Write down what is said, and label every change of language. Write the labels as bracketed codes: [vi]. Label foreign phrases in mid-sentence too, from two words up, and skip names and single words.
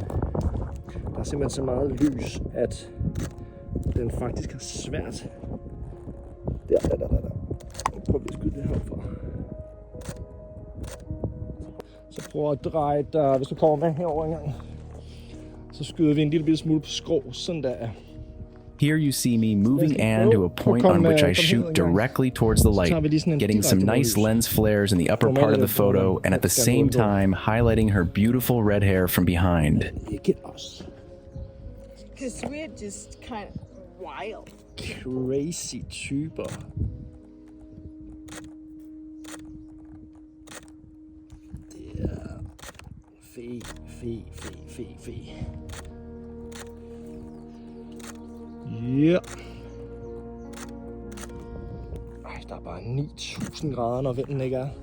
[da] Der er simpelthen så meget lys, at den faktisk har svært. Der. Prøv lige at skyde det herfra. Så prøv at dreje dig, hvis du kommer med herover en gang. Så skyder vi en lille smule på skrå, sådan der. [en] Here you see me moving Anne to a point on which I shoot directly towards the light, getting some nice lens flares in the upper part of the photo, and at the same time highlighting her beautiful red hair from behind. Because we're just kind of wild. [da] Crazy typer. Det er fe. Ja. Ej, der er bare 9000 grader, når vinden ikke er.